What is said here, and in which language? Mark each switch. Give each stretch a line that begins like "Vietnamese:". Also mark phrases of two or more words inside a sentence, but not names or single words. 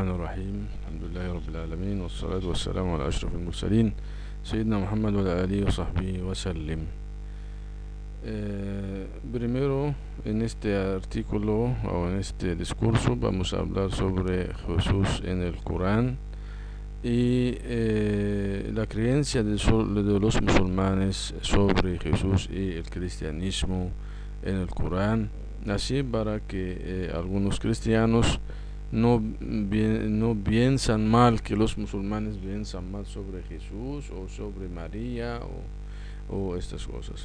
Arabic: الرحيم. الحمد لله رب العالمين، والصلاة والسلام على أشرف المرسلين سيدنا Muhammad وعلى آله وصحبه وسلم.
Spanish: Primero, en este artículo o en este discurso vamos a hablar sobre Jesús en el Corán y la creencia de los musulmanes sobre Jesús y el cristianismo en el Corán, así para que algunos cristianos no piensan mal, que los musulmanes piensan mal sobre Jesús o sobre María o estas cosas.